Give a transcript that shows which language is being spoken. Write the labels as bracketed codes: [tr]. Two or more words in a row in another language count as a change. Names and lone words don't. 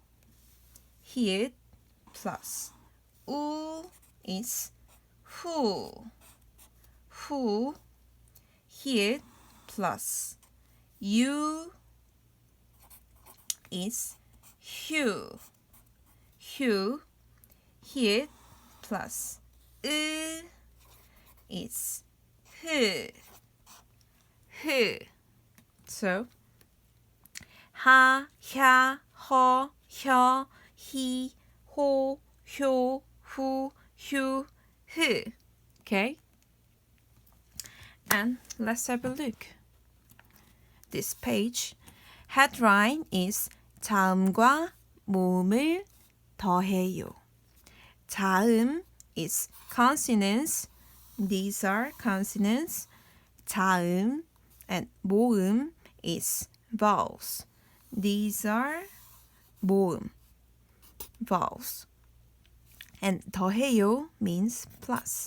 [en] Here plus u is hu, hu. Here plus u is hyu, hyu. Here plus is hu, hu. So ha, hya, ho, hyo, he, ho, hyo, hu, hyu, hu. Okay? And let's have a look. This page headline is [ko] 자음과 모음을 더해요. [en] 자음 is consonants. These are consonants. 자음, and 모음 is vowels. These are 모음, vowels. And 더해요 means plus.